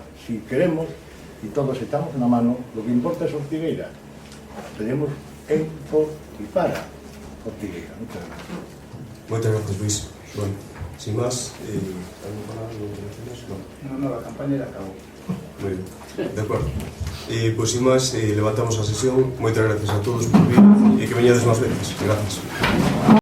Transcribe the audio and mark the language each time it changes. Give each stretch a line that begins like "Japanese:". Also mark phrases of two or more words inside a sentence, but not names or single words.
Spanish: Si queremos y todos echamos una mano, lo que importa es Ortigueira. Tenemos en, por y para Ortigueira. Muchas gracias.
Galician: Moitas gracias, Luis.
Spanish: Bueno, sin más, ¿algo para no? No, la campaña ya acabó. Muy bien, de acuerdo. Pues sin más, levantamos a sesión.
Galician: Moitas gracias a todos por vir e que veñades máis veces.
Spanish: Gracias.